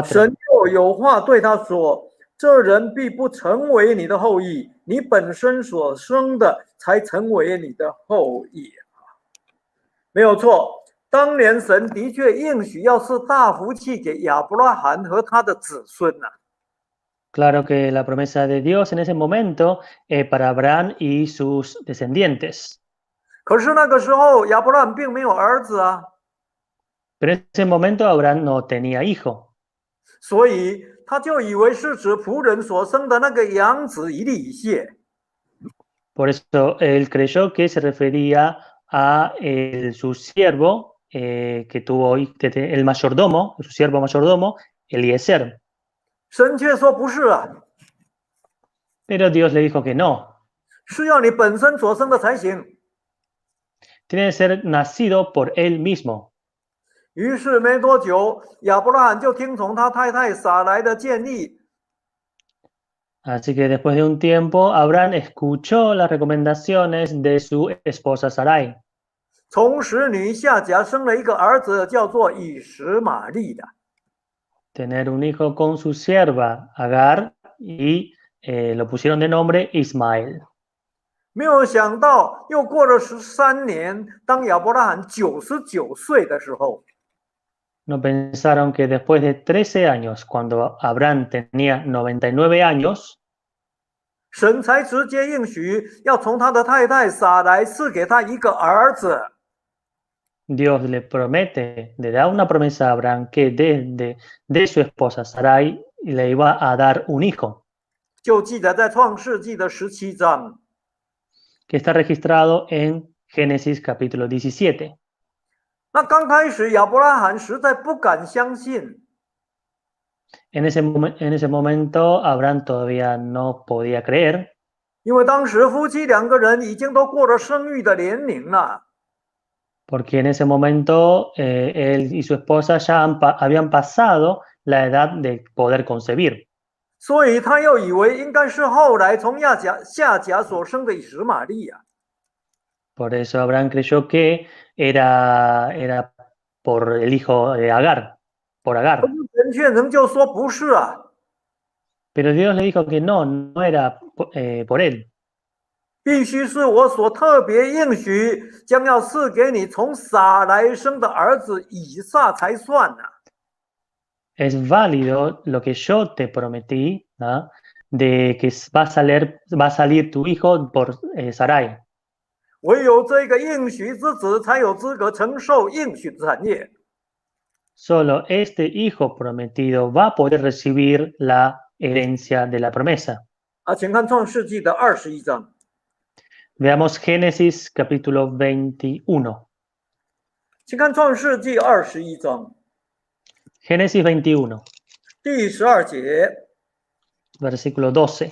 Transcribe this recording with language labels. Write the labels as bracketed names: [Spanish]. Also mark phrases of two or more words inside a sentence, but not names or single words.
[Chinese] 神又有话对他说：“这人必不成为你的后裔，你本身所生的才成为你的后裔。” 没有错，当年神的确应许要赐大福气给亚伯拉罕和他的子孙呐。 [Spanish] Claro que la promesa de Dios en ese momento para Abraham y sus descendientes. [Chinese] 可是那个时候亚伯拉罕并没有儿子啊， [Spanish] Pero en ese momento Abraham no tenía hijo. [Chinese] 所以他就以为是指仆人所生的那个养子以利以谢。 [Spanish] Por eso él creyó que se refería a su siervo que tuvo el mayordomo, su siervo mayordomo, Eliezer. [Chinese] 神却说不是啊， [Spanish] Pero Dios le dijo que no. [Chinese] 是要你本身所生的才行。 [Spanish] Tiene que ser nacido por él mismo. [Chinese] 于是没多久，亚伯拉罕就听从他太太撒来的建议， [Spanish] Así que después de un tiempo, Abraham escuchó las recomendaciones de su esposa Sarai. [Chinese] 从使女夏甲生了一个儿子，叫做以实玛利的。 [Spanish] Tener un hijo con su sierva Agar y lo pusieron de nombre Ismael. [Chinese] 没有想到，又过了13年，当亚伯拉罕99岁的时候， [Spanish] No pensaron que después de 13 años, cuando Abraham tenía 99 años, [Chinese] 神才直接应许要从他的太太撒来赐给他一个儿子。 [Spanish] Dios le promete, le da una promesa a Abraham que de su esposa Sarai le iba a dar un hijo, [Chinese] 就记载在创世纪的17章。 [Spanish] que está registrado en Génesis capítulo 17. [Chinese] 那刚开始亚伯拉罕实在不敢相信， [Spanish] En ese momento Abraham todavía no podía creer, [Chinese] 因为当时夫妻2个人已经都过了生育的年龄了。 [Spanish] porque en ese momento él y su esposa ya habían pasado la edad de poder concebir. [Chinese] 所以他又以为应该是后来从夏甲所生的以实玛利呀。 [Spanish] Por eso Abraham creyó que era por el hijo de Agar, por Agar. [Chinese] 神却仍旧说不是啊， [Spanish] Pero Dios le dijo que no era por él, [Chinese] 必须是我所特别应许将要赐给你从撒来生的儿子以撒才算呐。 [Spanish] es válido lo que yo te prometí, ¿no? De que va a salir tu hijo por Sarai. [Chinese] 唯有这个应许之子才有资格承受应许的产业。 [Spanish] Solo este hijo prometido va a poder recibir la herencia de la promesa. [Chinese] 请看创世纪的21章。 [Spanish] Veamos Génesis capítulo 21. [Chinese] 请看创世纪21章 [Spanish] Génesis 21, [Chinese] 第12节、 [Spanish] versículo 12.